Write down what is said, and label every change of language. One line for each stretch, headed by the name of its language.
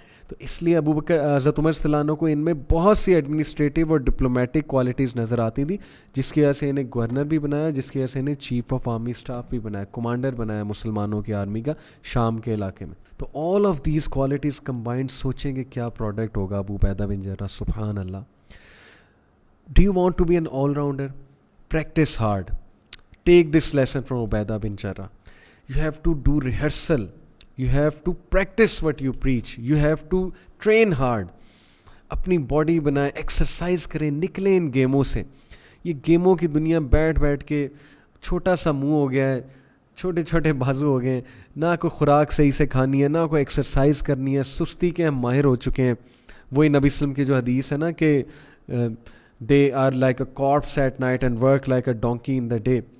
Urdu: تو اس لیے ابو بکر حضرت عمر صلی اللہ عنہ کو ان میں بہت سی ایڈمنسٹریٹو اور ڈپلومیٹک کوالٹیز نظر آتی تھیں, جس کی وجہ سے انہیں گورنر بھی بنایا, جس کی وجہ سے انہیں چیف آف آرمی اسٹاف بھی بنایا, کمانڈر بنایا مسلمانوں کی آرمی کا شام کے علاقے میں. تو
English: all of these qualities combined,
Urdu: سوچیں کہ کیا پروڈکٹ ہوگا ابو عبیدہ بن جرہ. سبحان اللہ.
English: Do you want to be an all rounder? Practice hard. Take this lesson from عبیدہ بن جرہ. You have to do rehearsal, you have to practice what you preach, you have to train hard.
Urdu: اپنی body بنائیں, exercise کریں, نکلیں ان گیموں سے. یہ گیموں کی دنیا بیٹھ بیٹھ کے چھوٹا سا منہ ہو گیا ہے, چھوٹے چھوٹے بازو ہو گئے, نہ کوئی خوراک صحیح سے کھانی ہے, نہ کوئی ایکسرسائز کرنی ہے, سستی کے ہم ماہر ہو چکے ہیں. وہی نبی وسلم کی جو حدیث ہے نا کہ
English: They are like a corpse at night and work like a donkey in the day.